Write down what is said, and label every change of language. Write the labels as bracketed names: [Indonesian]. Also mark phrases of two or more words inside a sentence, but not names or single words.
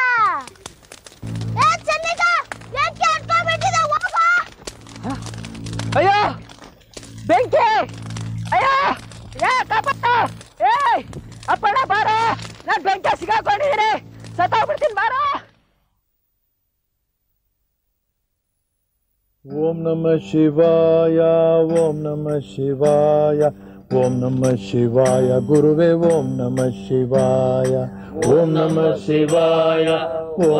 [Kannada] ಚನಿಕಾ, ಬೆಂಕಿ ಹಚ್ಕೊಂಡ್ಬಿಟ್ಟಿದೆ, ಹೋಗೋ. ಅಯ್ಯೋ ಬೆಂಕಿ! ಅಯ್ಯೋ ಅಪ್ಪಣ್ಣ ಬಾರ, ನಾನ್ ಬೆಂಕಿ ಸಿಗಾಕೊಂಡಿದ್ದೀನಿ, ಸತ್ತೋಗ್ಬಿಡ್ತೀನಿ ಬಾರ. [Sanskrit] ಓಂ ನಮಃ ಶಿವಾಯ, ಓಂ ನಮಃ ಶಿವಾಯ, ಓಂ ನಮಃ ಶಿವಾಯ ಗುರುವೇ, ಓಂ ನಮಃ ಶಿವಾಯ, ಓಂ ನಮಃ ಶಿವಾಯ, ಓಂ